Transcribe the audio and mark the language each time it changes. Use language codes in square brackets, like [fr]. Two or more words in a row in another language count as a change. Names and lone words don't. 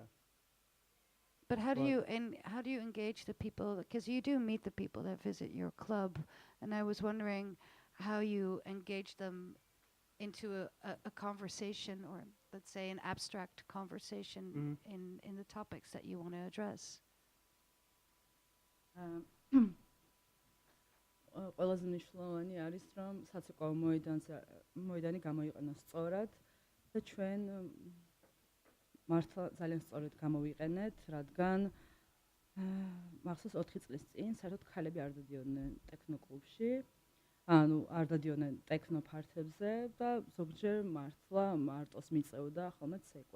[en] But how do you engage the people? Because you do meet the people that visit your club, and I was wondering how you engage them into a conversation, or let's say an abstract conversation in the topics that you want to address. [ka] ყველაზე მნიშვნელოვანი არის რომ საცეკვაო მოედანი გამოიყენოს სწორად და ჩვენ მართლა ძალიან სწორად გამოვიყენეთ, რადგან მახსოვს 4 წლის წინ საერთოდ ქალები არ დადიოდნენ ტექნოკლუბში, ანუ არ დადიოდნენ ტექნო ფართებზე და ზოგჯერ მართლა მარტოს მიწევდა ხოლმე ცეკვა.